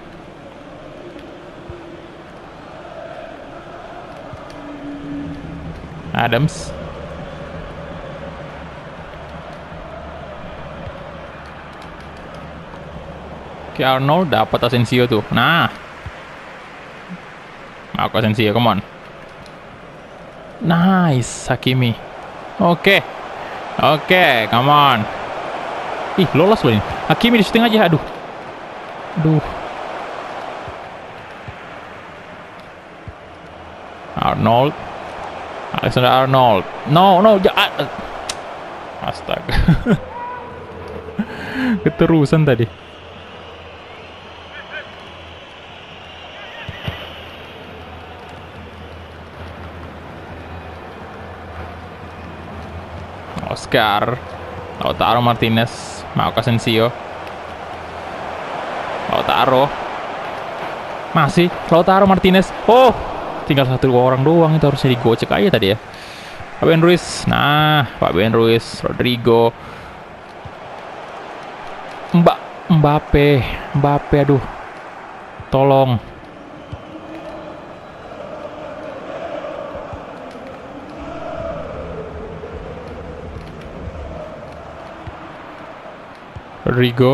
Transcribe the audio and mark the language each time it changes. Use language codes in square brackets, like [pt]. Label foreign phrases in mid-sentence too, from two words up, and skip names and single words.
[id] Adams. Oke, Arnold dapat Asensio tuh. Nah. Aku Asensio, [en] come on. Nice, Hakimi. Oke, come on. [id] Ih, lolos loh ini. Hakimi di shooting aja, aduh. Arnold. Alexander Arnold. No, astaga. Keterusan tadi. Oscar. Lautaro Martinez. Marco Asensio. Lautaro. Masih Lautaro Martinez. Oh, tinggal satu orang doang, itu harusnya digocek aja tadi ya. Fabian Ruiz. Nah, Fabian Ruiz, Rodrigo. Mbappe, aduh. Tolong. Rodrigo.